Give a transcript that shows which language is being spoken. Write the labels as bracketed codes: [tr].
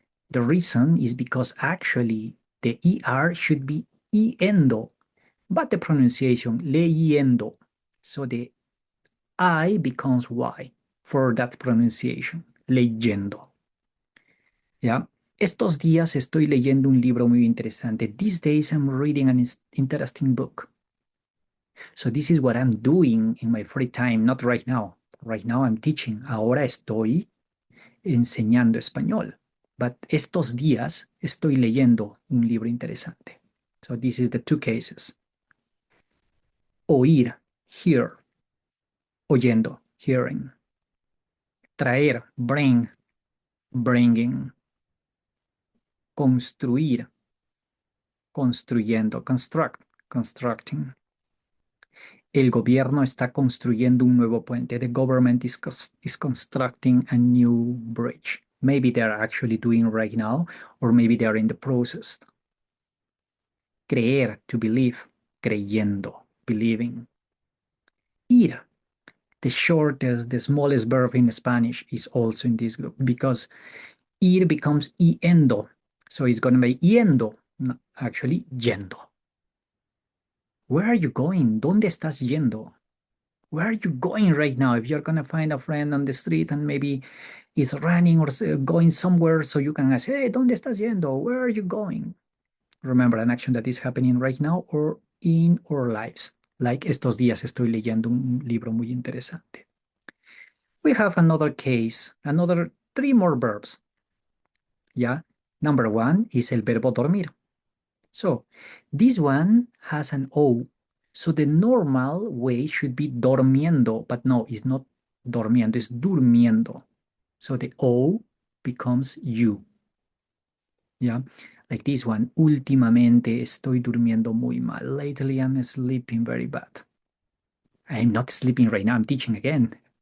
[en] The reason is because actually the ER should be iendo, but the pronunciation leyendo. So the I becomes Y for that pronunciation, leyendo. [es] ¿Ya? Estos días estoy leyendo un libro muy interesante. [en] These days I'm reading an interesting book. So this is what I'm doing in my free time, not right now. Right now I'm teaching. [es] Ahora estoy enseñando español. But estos días estoy leyendo un libro interesante. [en] So this is the two cases. Oír, hear. Oyendo, hearing. Traer, bring, bringing. Construir, construyendo, construct, constructing. [es] El gobierno está construyendo un nuevo puente. [en] The government is constructing a new bridge. Maybe they're actually doing right now, or maybe they're in the process. Creer, to believe, creyendo, believing. Ir, the shortest, the smallest verb in Spanish is also in this group because ir becomes yendo. So it's going to be yendo, no, actually yendo. Where are you going? [es] ¿Dónde estás yendo? [en] Where are you going right now? If you're going to find a friend on the street and maybe is running or going somewhere, so you can ask, hey, [es] ¿dónde estás yendo? [en] Where are you going? Remember an action that is happening right now or in our lives. Like [es] estos días estoy leyendo un libro muy interesante. [en] We have another case, another three more verbs. Yeah. Number one is el verbo dormir. So this one has an O. So the normal way should be dormiendo, but no, it's not dormiendo, it's durmiendo. So the O becomes U. Yeah, like this one. [es] Últimamente estoy durmiendo muy mal. [en] Lately I'm sleeping very bad. I'm not sleeping right now, I'm teaching again.